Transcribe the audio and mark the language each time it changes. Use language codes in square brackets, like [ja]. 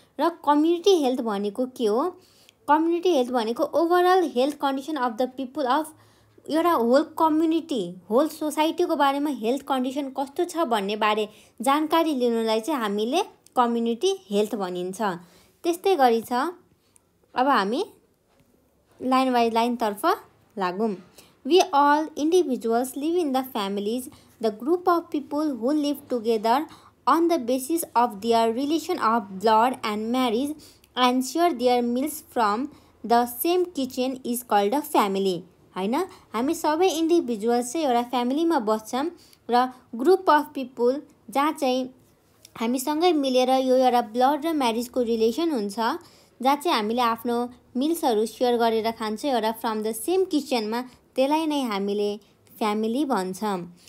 [ne] र community health भनेको के हो? कम्युनिटी हेल्थ भनेको [en] overall health condition of the people of [ne] एउटा होल कम्युनिटी, होल सोसाइटीको बारेमा हेल्थ कन्डिसन कस्तो छ भन्ने बारे जानकारी लिनुलाई चाहिँ हामीले कम्युनिटी हेल्थ भनिन्छ। त्यस्तै गरी छ, अब हामी [en] line by line [ne] तर्फ लागौं। [en] We all individuals live in the families, the group of people who live together on the basis of their relation of blood and marriage and share their meals from the same kitchen is called a family। [ne] हैन, हामी सबै individuals चाहिँ एउटा फ्यामिलीमा बस्छौं र group of people जहाँ चाहिँ हामी सँगै मिलेर यो एउटा ब्लड र म्यारेजको रिलेसन हुन्छ, जहाँ चाहिँ हामीले आफ्नो मिल्सहरू शेयर गरेर खान्छौं एउटा [en] from the same [ne] किचनमा, त्यसलाई नै हामीले फ्यामिली भन्छौं।